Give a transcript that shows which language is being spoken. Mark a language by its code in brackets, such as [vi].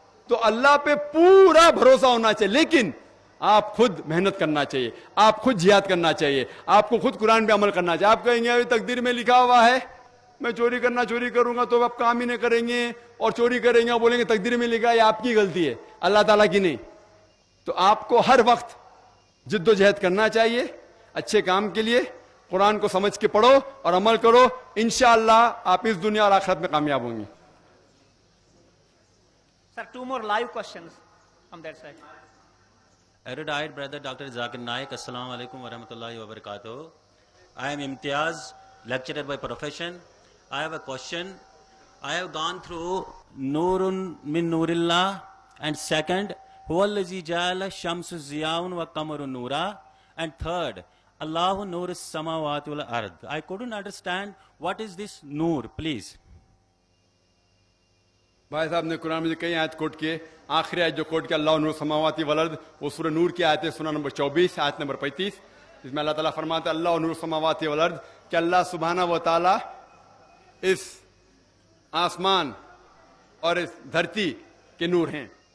[ur] تو اللہ پہ پورا بھروسہ ہونا چاہیے, لیکن آپ خود محنت کرنا چاہیے, آپ خود جہاد کرنا چاہیے, آپ کو خود قرآن پہ عمل کرنا چاہیے. آپ کہیں گے تقدیر میں لکھا ہوا ہے میں چوری کروں گا, تو آپ کام ہی نہیں کریں گے اور چوری کریں گے اور بولیں گے تقدیر میں لکھا ہے, یہ آپ کی غلطی ہے, اللہ تعالیٰ کی نہیں. تو آپ کو ہر وقت جد و جہد کرنا چاہیے اچھے کام کے لیے. قرآن کو سمجھ کے پڑھو اور عمل کرو, انشاءاللہ آپ اس دنیا اور آخرت میں کامیاب ہوں گے. [en] Sir, 2 more live questions from that side. Erudite brother Dr. Zakir Naik, Assalamu alaikum wa rahmatullahi wa barakatuh. I am Imtiaz, lecturer by profession. I have a question. I have gone through [ar] Nurun min Nurillah, [en] and second, [ar] Huwallazi ja'ala shamsu ziyaun wa qamaru nura, [en] and third, [ar] Allahu nur as-samawati wal ard. [en] I couldn't understand what is this nur, please. [ur] بھائی صاحب نے قرآن میں کئی آیت کوٹ کیے, آخری آیت جو کوٹ کیا [ar] اللہ نور سماواتی والارض, [ur] وہ سورہ نور کی آیت ہے, سورہ نمبر 24 آیت نمبر 35, جس میں اللہ تعالیٰ فرماتا ہے اللہ نور سماواتی والارض, کہ اللہ سبحانہ و تعالیٰ اس آسمان اور اس دھرتی کے نور ہیں.